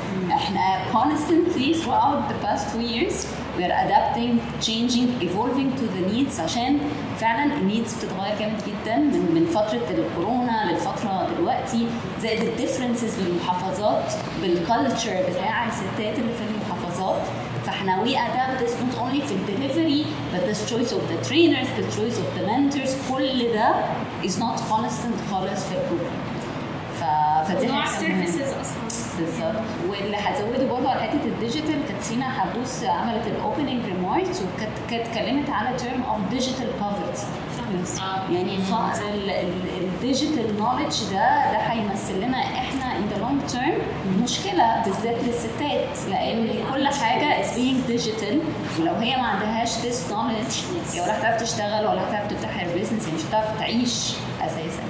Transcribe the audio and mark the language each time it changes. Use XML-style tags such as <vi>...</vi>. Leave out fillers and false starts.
<ar>احنا</ar> <en>constantly throughout the past 2 years we are adapting, changing, evolving to the needs،</en> <ar>عشان فعلا النيدز بتتغير جامد جدا من فتره الكورونا للفتره دلوقتي، زائد الديفرنسز بالمحافظات بالكالتشر بتاع الستات اللي في المحافظات. فاحنا</ar> <en>we adapt this not only</en> <ar>في الدليفري</ar> <en>but the choice of the trainers, the choice of the mentors،</en> <ar>كل ده</ar> <en>is not constant</en> <ar>خالص في البروجرام. فدي نوع السيرفيسز اصلا بالظبط. واللي هزوده برضه على حته الديجيتال، كانت سينا حبوس عملت الاوبننج ريماركس وكانت اتكلمت على</ar> <en>Term of digital poverty.</en> <ar>يعني فقر الديجيتال نوليدج ده هيمثل لنا احنا</ar> <en>in the long term</en> <ar>مشكله بالذات للستات، لان كل حاجه</ar> <en>is being digital,</en> <ar>ولو هي ما عندهاش</ar> <en>this knowledge</en> <ar>هي ولا هتعرف تشتغل ولا هتعرف تفتح البيزنس، يعني مش هتعرف تعيش اساسا.</ar>